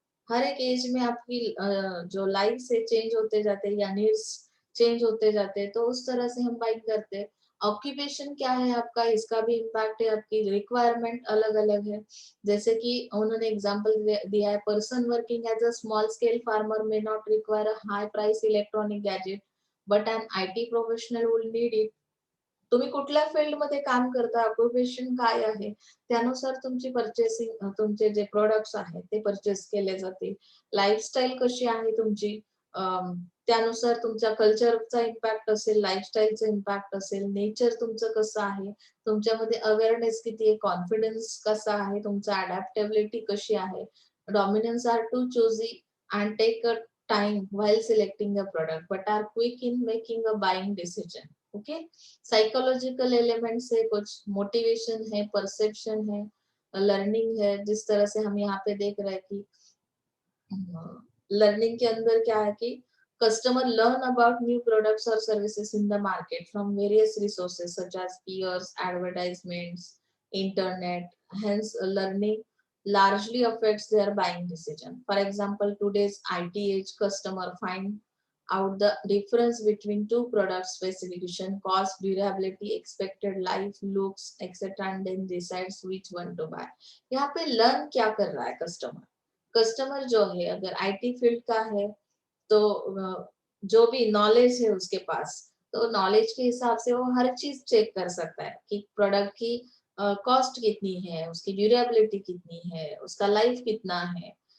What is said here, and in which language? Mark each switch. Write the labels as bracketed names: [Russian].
[Hindi] हर एक एज में आपकी जो लाइफ से चेंज होते जाते हैं या नीड्स चेंज होते जाते हैं, तो उस तरह से हम बाइक करते हैं. ऑक्यूपेशन क्या है आपका, इसका भी इम्पैक्ट है. आपकी रिक्वायरमेंट अलग अलग है. जैसे कि उन्होंने एग्जांपल दिया है, [English] Person working as a small scale farmer may not require a high price electronic gadget, but an IT professional will need it. [Marathi] तुम्ही कुठल्या फील्डमध्ये काम करता, ऑक्युपेशन काय आहे, त्यानुसार तुमची पर्चेसिंग, तुमचे जे प्रोडक्ट्स आहेत ते परचेस केले जातील. लाईफस्टाईल कशी आहे तुमची, त्यानुसार तुमच्या कल्चरचा इम्पॅक्ट असेल, लाईफस्टाईलचा इम्पॅक्ट असेल, नेचर तुमचं कसं आहे, तुमच्यामध्ये अवेअरनेस किती आहे, कॉन्फिडन्स कसा आहे, तुमचं अडॅप्टेबिलिटी कशी आहे. [English] Dominance are too choosy and take a time while selecting a product but are quick in making a buying decision. ओके. [Hindi] Psychological elements है, कुछ मोटिवेशन है, परसेप्शन है, लर्निंग है. जिस तरह से हम यहाँ पे देख रहे हैं कि लर्निंग के अंदर क्या है कि [English] Customer learn about new products और services in the market from various resources such as peers, advertisements, internet. Hence, learning largely affects their buying decision. For example, today's IT age customer find out the difference between two products specification, cost, durability, expected life, looks, etc. and then decides which one to buy. [Hindi] यहाँ पे learn क्या कर रहा है customer. Customer जो है अगर IT field का है, तो जो भी नॉलेज है उसके पास, तो नॉलेज के हिसाब से वो हर चीज चेक कर सकता है कि प्रोडक्ट की कॉस्ट कितनी है, उसकी ड्यूरेबिलिटी कितनी है, उसका लाइफ कितना है.